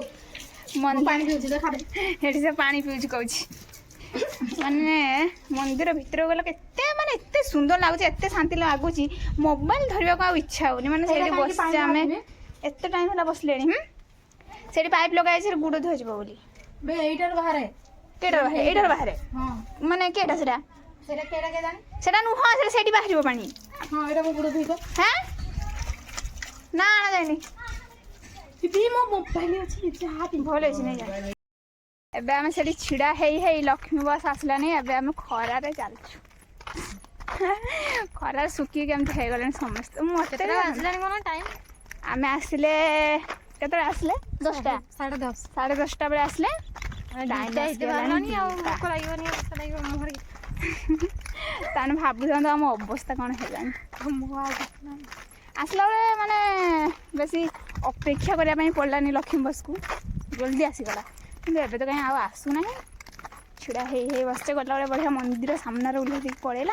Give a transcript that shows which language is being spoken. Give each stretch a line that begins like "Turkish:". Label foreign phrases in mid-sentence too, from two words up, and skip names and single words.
Odia: ପାଣି ପିଉଛି ସେଠି ସେ ପାଣି ପିଉଛି କହୁଛି ମାନେ ମନ୍ଦିର ଭିତରକୁ ଗଲେ କେତେ ମାନେ ଏତେ ସୁନ୍ଦର ଲାଗୁଛି ଏତେ ଶାନ୍ତି ଲାଗୁଛି ମୋବାଇଲ ଧରିବାକୁ ଆଉ ଇଚ୍ଛା ହଉନି ମାନେ ସେଇଠି ବସିଛେ ଆମେ ଏତେ ଟାଇମ୍ ହେଲା ବସିଲେଣି ସେଇଠି ପାଇପ୍ ଲଗାଯାଇଛି ଗୁଡ଼ ଧୋଇଯିବ ବୋଲି ଏଇଟାରୁ ବାହାରେ କେଇଟାର ବାହାରେ ଏଇଟାର ବାହାରେ ହଁ ମାନେ କେଇଟା ସେଟା ସେଇଟା କେଟା କେଜାଣି ସେଟା ନୁହଁ ସେଟା ସେଇଠି ବାହାରିବ ପାଣି ହଁ ଏଇଟା ମୁଁ ଗୁଡ଼ ଧୋଇବ
Bangla: হ্যাঁ না আনা যায়নি
Odia: ମୋ ମୋବାଇଲ ଅଛି ଯାହା ଭଲ ହେଇଛି ନେଇ ଯା ଏବେ ଆମେ ସେଠି ଛିଡ଼ା ହେଇ ହେଇ ଲକ୍ଷ୍ମୀ ବସ୍ ଆସିଲାନି ଏବେ ଆମେ ଖରାରେ ଚାଲୁଛୁ ଖରାରେ ଶୁଖିକି କେମିତି ହେଇଗଲେଣି ସମସ୍ତେ ମତେ ଆସିଲାଣି କ'ଣ ଟାଇମ୍ ଆମେ ଆସିଲେ କେତେବେଳେ ଆସିଲେ 10ଟା 10:30 ବେଳେ ଆସିଲେ ତାହେଲେ ଭାବୁଥାନ୍ତୁ ଆମ ଅବସ୍ଥା କ'ଣ ହେଲାଣି ଆସିଲା ବେଳେ ମାନେ ବେଶୀ ଅପେକ୍ଷା କରିବା ପାଇଁ ପଡ଼ିଲାନି ଲକ୍ଷ୍ମୀ ବସ୍କୁ ଜଲ୍ଦି ଆସିଗଲା କିନ୍ତୁ ଏବେ ତ କାହିଁ ଆଉ ଆସୁନାହିଁ ଛିଡ଼ା ହେଇ ହେଇ ବସିଛେ ଗଲାବେଳେ ବଢ଼ିଆ ମନ୍ଦିର ସାମ୍ନାରେ ଓହ୍ଲେଇ ଦେଇକି ପଳେଇଲା